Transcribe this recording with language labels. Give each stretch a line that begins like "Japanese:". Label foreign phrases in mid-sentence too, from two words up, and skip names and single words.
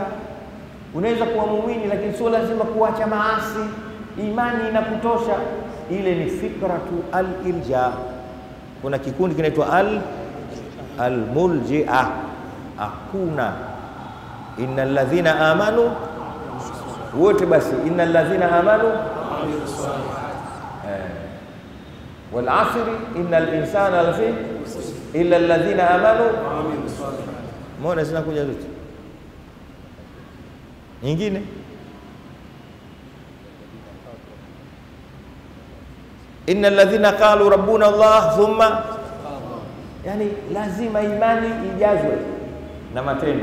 Swahili: Unaweza kuwa muumini lakini sio lazima kuacha maasi, imani inakutosha. Ile ni
Arabic: فكرة الإرجاء.
Swahili: Kuna kikundi kinaitwa al-mulji'a.
Arabic: Hakuna إن الذين آمنوا
Swahili: wote, basi
Arabic: إن الذين آمنوا والعصر إن الإنسان لفي إلا الذين آمنوا.
Swahili: Mbona zinakuja zote nyingine?
Arabic: إن الذين قالوا ربنا الله ثم,
Swahili: yani lazima imani ijazwe na matendo.